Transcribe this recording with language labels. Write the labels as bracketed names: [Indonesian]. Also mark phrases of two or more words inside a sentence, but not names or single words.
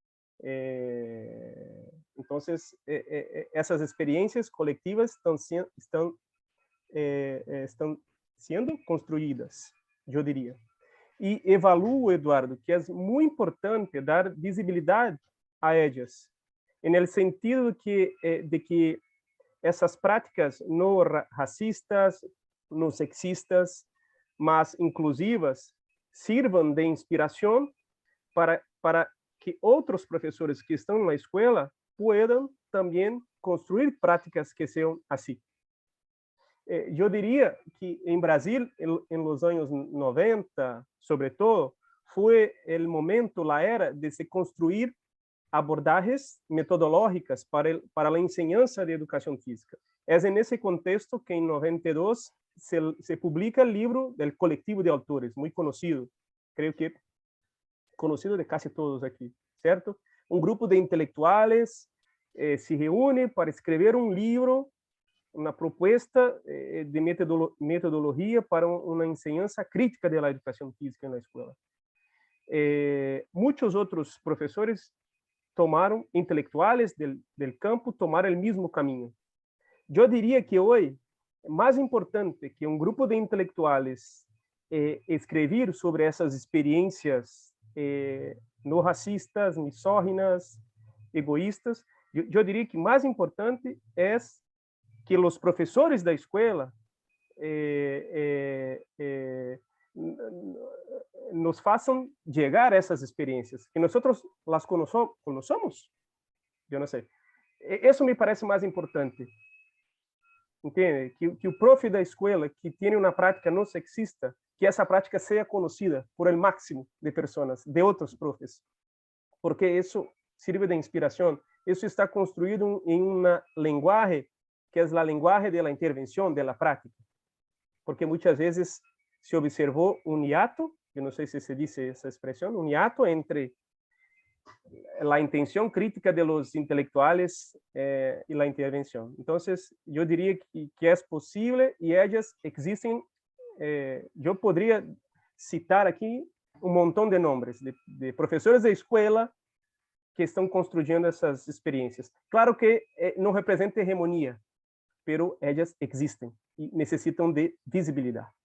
[Spanish] Entonces, esas experiencias colectivas están siendo construidas, yo diría. Y evalúo, Eduardo, que es muy importante dar visibilidad a ellas, en el sentido de que [Portuguese] essas práticas no racistas, no sexistas, mas inclusivas, sirvam de inspiração para que outros professores que estão na escola puedan também construir práticas que sejam assim. Eu diria que em Brasil, em los anos 90, sobretudo, foi o momento, a era de se construir abordagens metodológicas para a enseñanza de educação física. É nesse contexto que em 92 se publica o livro [Spanish] del colectivo [Portuguese] de autores, muito conhecido, creio que conhecido de casi todos aqui, certo? Um grupo de [Spanish] intelectuales se reúne [Portuguese] para escrever um livro, uma proposta de metodologia para uma enseñanza crítica da educação física na escola. Muitos outros professores tomaram, [Spanish] intelectuales del campo, [Portuguese] tomaram o mesmo caminho. Eu diria que hoje é mais importante que um grupo de intelectuales escrever sobre essas experiências no racistas, misóginas, egoístas. Eu diria que mais importante é que os professores da escola nos façam chegar a essas experiências, que nós [Spanish] las conozcamos. [Portuguese] Eu não sei. Isso me parece mais importante. Entende? Que o profe da escola que tem uma prática não sexista, que essa prática seja conhecida por el máximo de pessoas, de outros profes, porque isso sirve de inspiração. Isso está construído em uma linguagem que é a linguagem da intervenção, da prática, porque muitas vezes se observou um hiato, eu não sei se se diz essa expressão, um hiato entre a intenção crítica de [Spanish] los intelectuales [Portuguese] e a intervenção. Então, eu diria que é possível e elas existem. Eu poderia citar aqui um montão de nomes de professores da escola que estão construindo essas experiências. Claro que não representa hegemonia, pero elas existem e necessitam de visibilidade.